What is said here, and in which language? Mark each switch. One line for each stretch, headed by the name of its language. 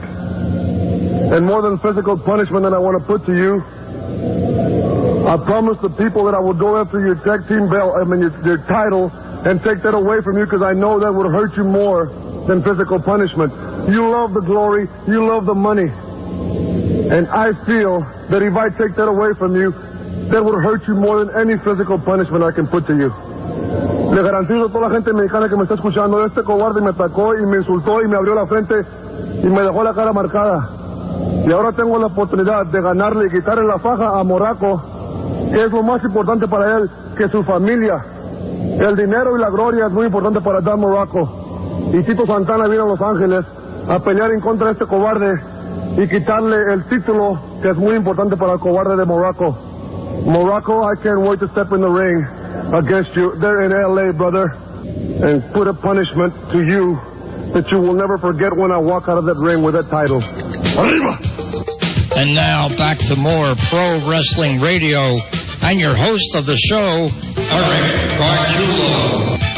English: And more than physical punishment that I want to put to you, I promised the people that I would go after your tag team belt, your title, and take that away from you because I know that would hurt you more than physical punishment. You love the glory, you love the money. And I feel that if I take that away from you, that would hurt you more than any physical punishment I can put to you.
Spanish: Le garantizo a toda la gente mexicana que me está escuchando, este cobarde me atacó y me insultó y me abrió la frente y me dejó la cara marcada. Y ahora tengo la oportunidad de ganarle y quitarle la faja a Morocco, que es lo más importante para él que su familia. El dinero y la gloria es muy importante para Dan Morocco. Y Tito Santana viene a Los Ángeles a pelear en contra de este cobarde y quitarle el título que es muy importante para el cobarde de Morocco.
English: Morocco, I can't wait to step in the ring against you there in L.A., brother, and put a punishment to you that you will never forget when I walk out of that ring with that title.
Spanish: Arriba!
English: And now back to more Pro Wrestling Radio and your host of the show, Eric Gargiulo.